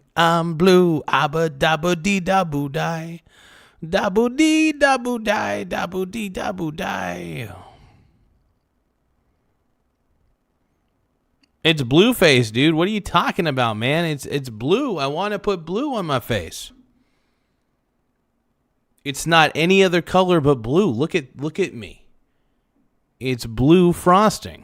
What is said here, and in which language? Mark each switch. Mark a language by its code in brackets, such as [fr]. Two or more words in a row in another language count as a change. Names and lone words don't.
[en] I'm blue, abba dabba dee daboo die. Daboo dee daboo die, daboo dee daboo die. It's blue face, dude. What are you talking about, man? It's blue. I want to put blue on my face. It's not any other color but blue. Look at me. It's blue frosting.